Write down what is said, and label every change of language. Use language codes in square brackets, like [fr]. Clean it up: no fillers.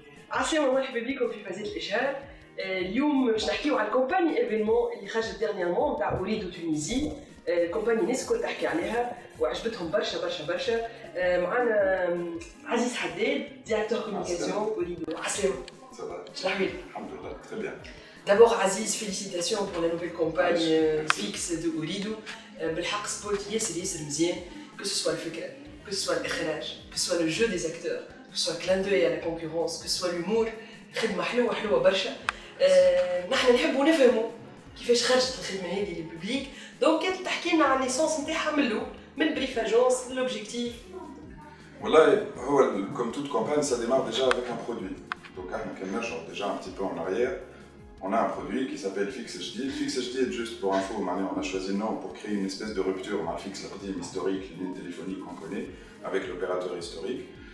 [ar] عسلامة ومرحبا بكم في فازات الإشهار. اليوم باش نحكيو على الكومباني ايفينمون اللي خرجت ديرنييرمون نتاع أوريدو تونيزي. الكومباني الناس الكل تحكي عليها وعجبتهم برشا برشا برشا. معنا عزيز حداد ديريكتور كوميونيكاسيون أوريدو. عسلامة. شنو أحوالك؟ الحمد لله [fr] très bien. D'abord Aziz, félicitations pour la nouvelle campagne fixe de Orido. [ar] بالحق سبوت ياسر مزيان, [fr] que ce soit le فكرة, que ce soit الإخراج, que ce soit le jeu des acteurs, que ce soit clin d'œil à la concurrence, que ce soit l'humour, [ar] خدمة حلوة برشا. نحن نحبوا نفهموا كيفاش خرجت الخدمة هذه للببليك. دونك كنت تحكي لنا عن ليسونس نتاعها من البريف اجونس للوبجيكتيف. والله هو [fr] comme toute campagne ça démarre déjà avec un produit. Donc on marche déjà un petit peu en arrière. On a un produit qui s'appelle Fix HD. Fix HD, juste pour info, on a choisi le nom pour créer une espèce de rupture dans le fixe historique, les lignes téléphoniques qu'on connaît, avec l'opérateur historique.